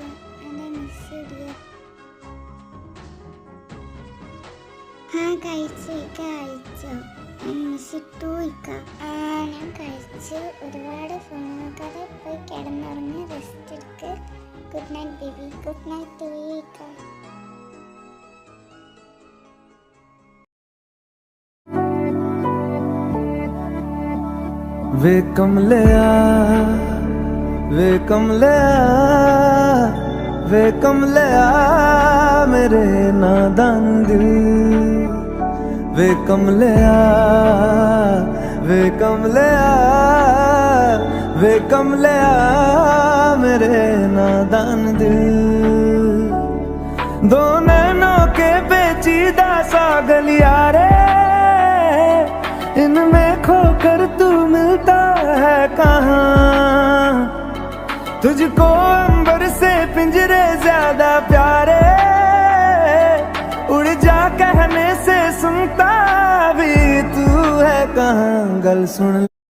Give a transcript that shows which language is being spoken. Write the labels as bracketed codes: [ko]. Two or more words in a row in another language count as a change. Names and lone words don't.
[ml] എന്നെ മിസ് ചെയ്തില്ല. കഴിച്ചോ? മിസ്സിട്ടു ഇക്ക. ഞാൻ കഴിച്ച് ഒരുപാട് ഫോൺ നോക്കാതെ പോയി കിടന്നുറങ്ങി റെസ്റ്റ് എടുക്ക്. [en] Good night baby. Good night to you ഇക്ക. [pa] वे कमलिया वे कमलिया वे कमलिया [hi] मेरे नादान दिल [pa] वे कमलिया वे कमलिया वे कमलिया [hi] मेरे नादान दिल दो नैनों के पेचीदा सा गलिया रे इनमें खोकर तू मिलता है कहाँ तुझको अंबर से पिंजरे ज्यादा प्यारे उड़ जा कहने से सुनता भी तू है कहाँ [pa] गल सुन